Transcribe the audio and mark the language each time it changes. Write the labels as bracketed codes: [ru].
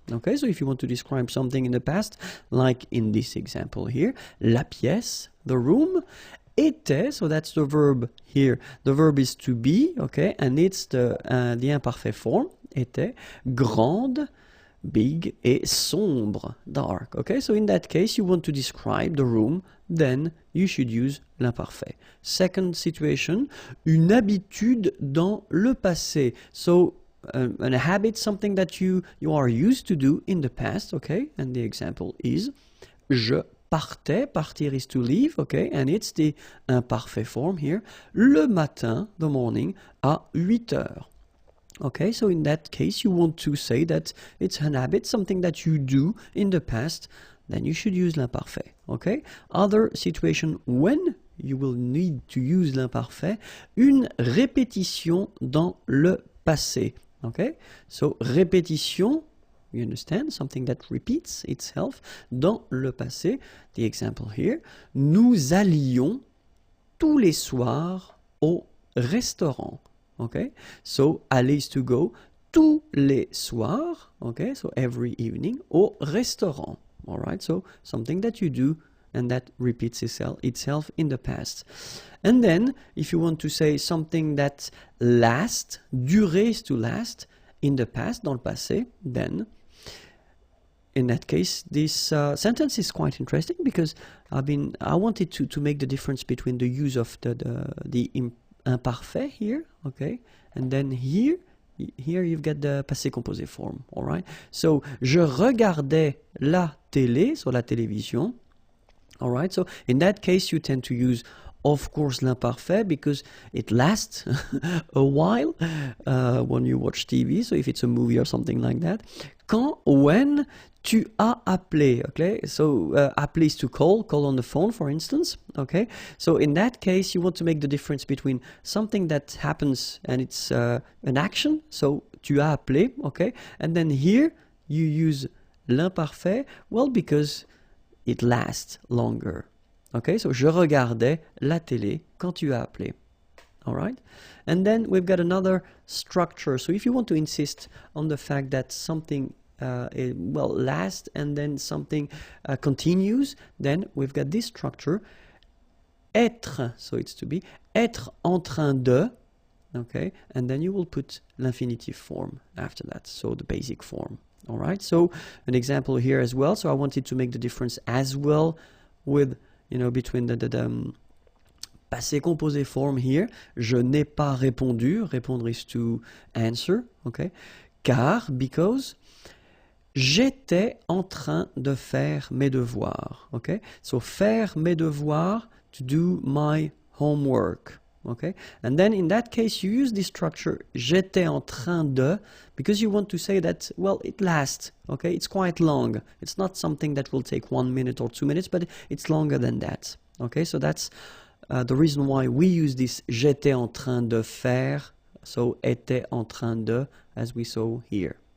[en] Okay, so if you want to describe something in the past, like in this example here, [fr] la pièce, [en] the room, était, so that's the verb here. The verb is to be, okay, and it's the imparfait form, était, grande, big, [fr] et sombre, [en] dark. Okay, so in that case, you want to describe the room, then you should use l'imparfait. Second situation, [fr] une habitude dans le passé. [en] So a habit, something that you are used to do in the past, okay? And the example is [fr] je partais, [en] partir is to leave, okay? And it's the imparfait form here. [fr] Le matin, [en] the morning, [fr] à 8 heures. [en] Okay, so in that case, you want to say that it's an habit, something that you do in the past, then you should use l'imparfait, okay? Other situation when you will need to use l'imparfait, [fr] une répétition dans le passé. [en] Okay, so répétition, you understand, something that repeats itself. [fr] Dans le passé, [en] the example here, [fr] nous allions tous les soirs au restaurant. [en] Okay, so aller is to go, [fr] tous les soirs, [en] okay, so every evening, [fr] au restaurant. [en] All right, so something that you do and that repeats itself in the past. And then, if you want to say something that lasts, durer is to last, in the past, [fr] dans le passé, [en] then, in that case, this sentence is quite interesting because I wanted to make the difference between the use of the imparfait here, okay, and then here you've got the passé composé form, all right? [fr] So, je regardais la télé, so la télévision. [en] All right, so in that case, you tend to use, of course, l'imparfait because it lasts a while when you watch TV, so if it's a movie or something like that. When [fr] tu as appelé, [en] okay? So appeler is to call on the phone, for instance, okay? So in that case, you want to make the difference between something that happens and it's an action, so [fr] tu as appelé, [en] okay? And then here, you use l'imparfait, well, because it lasts longer. Okay, so [fr] je regardais la télé quand tu as appelé. [en] All right? And then we've got another structure. So if you want to insist on the fact that something lasts and then something continues, then we've got this structure. Être, so it's to be, [fr] être en train de, [en] okay? And then you will put l'infinitive form after that, so the basic form. All right, so an example here as well. So I wanted to make the difference as well with, between the passé composé form here. [fr] Je n'ai pas répondu. Répondre [en] is to answer, [fr] okay? Car, [en] because, [fr] j'étais en train de faire mes devoirs, okay? [en] So [fr] faire mes devoirs, [en] to do my homework. Okay, and then in that case you use this structure [fr] j'étais en train de [en] because you want to say that, well, it lasts, okay, it's quite long, it's not something that will take 1 minute or 2 minutes, but it's longer than that. Okay, so that's the reason why we use this [fr] j'étais en train de faire, [en] so [fr] était en train de, [en] as we saw here.